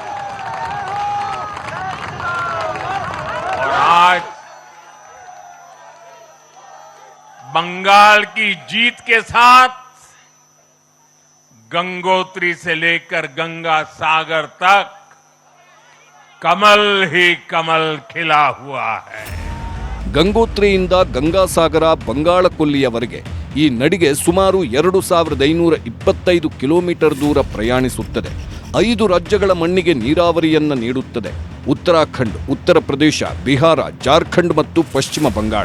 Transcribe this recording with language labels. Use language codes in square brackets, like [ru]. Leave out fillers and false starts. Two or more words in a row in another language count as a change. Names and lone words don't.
[hi] और आज बंगाल की जीत के साथ गंगोत्री से लेकर गंगा सागर तक कमल ही कमल खिला हुआ है। [kn] ಗಂಗೋತ್ರಿಯಿಂದ ಗಂಗಾಸಾಗರ ಬಂಗಾಳಕೊಲ್ಲಿಯವರೆಗೆ ಈ ನಡಿಗೆ ಸುಮಾರು 2525 ಕಿಲೋಮೀಟರ್ ದೂರ ಪ್ರಯಾಣಿಸುತ್ತದೆ. 5 ರಾಜ್ಯಗಳ ಮಣ್ಣಿಗೆ ನೀರಾವರಿಯನ್ನ ನೀಡುತ್ತದೆ. ಉತ್ತರಾಖಂಡ್, ಉತ್ತರ ಪ್ರದೇಶ, ಬಿಹಾರ, ಜಾರ್ಖಂಡ್ ಮತ್ತು ಪಶ್ಚಿಮ ಬಂಗಾಳ.